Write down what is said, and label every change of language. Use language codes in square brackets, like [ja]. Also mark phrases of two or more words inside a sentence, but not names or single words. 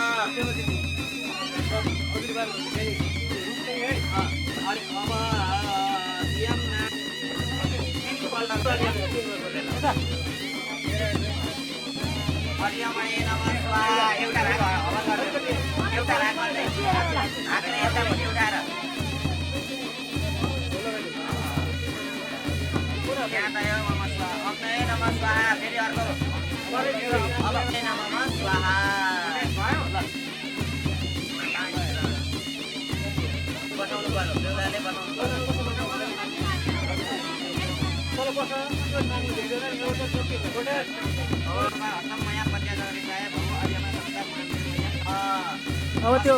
[sa] अर्यमणे नमः स्वाहा [ne] एउटा राग हवन गर्नु एउटा राग गर्दै हातले एउटा मुठी उठाएर [sa] ज्ञातय नमः स्वाहा अग्नये नमः स्वाहा [ne] फेरि अर्को [sa] अग्नये नमः स्वाहा [ne] बनाउनु पर्यो देउताले बनाउनु पर्यो अब त्यो